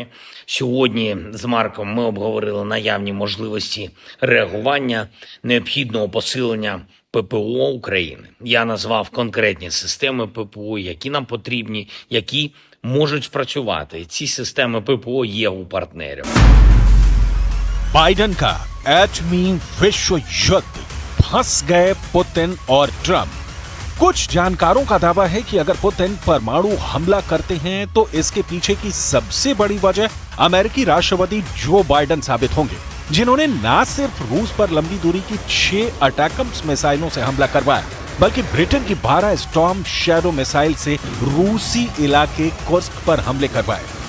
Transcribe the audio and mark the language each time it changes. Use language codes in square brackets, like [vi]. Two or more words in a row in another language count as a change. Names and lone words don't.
[uk] Сьогодні з Марком ми обговорили наявні можливості реагування, необхідного посилення ППО України. Я назвав конкретні системи ППО, які нам потрібні, які можуть спрацювати. Ці системи ППО є у партнерів. [hi] बाइडन का एटमी विश्व युद्ध, फंस गए पुतिन और ट्रंप। कुछ जानकारों का दावा है कि अगर पुतिन परमाणु हमला करते हैं तो इसके पीछे की सबसे बड़ी वजह अमेरिकी राष्ट्रपति जो बाइडन साबित होंगे, जिन्होंने न सिर्फ रूस पर लंबी दूरी की 6 अटैकम्स मिसाइलों से हमला करवाया, बल्कि ब्रिटेन की 12 स्टॉर्म शैडो मिसाइल से रूसी इलाके कुर्स्क पर हमले करवाए।